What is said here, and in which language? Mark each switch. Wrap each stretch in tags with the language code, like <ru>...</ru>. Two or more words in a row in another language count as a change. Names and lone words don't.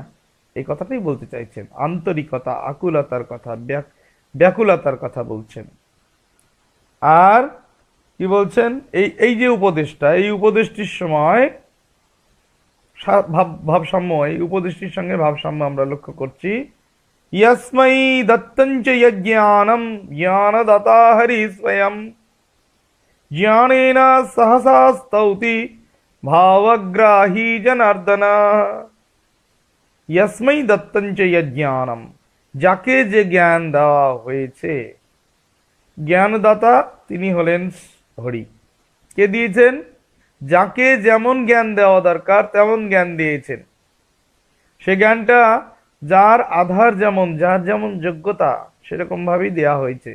<bn>এই কথাটাই বলতে চাইছেন, আন্তরিকতা, আকুলতার কথা, ব্যাকুলতার কথা বলছেন। আর কি বলছেন, এই এই যে উপদেশটা, এই উপদেশটির সময় ভাবসাম্য, এই উপদেশটির সঙ্গে ভাবসাম্য আমরা লক্ষ্য করছি।</bn> <sa>यस्मै दत्तं च यज्ञानं ज्ञानदाता हरि स्वयं ज्ञानेन सहसा स्तौति भावग्राही जनार्दन। यस्मै दत्तं च यज्ञानं,</sa> <bn>যাকে যে জ্ঞান দেওয়া হয়েছে, জ্ঞানদাতা তিনি হলেন হরি। কে দিয়েছেন? যাকে যেমন জ্ঞান দেওয়া দরকার তেমন জ্ঞান দিয়েছেন। সে জ্ঞানটা যার আধার যেমন, যার যেমন যোগ্যতা সেরকম ভাবেই দেয়া হয়েছে।</bn>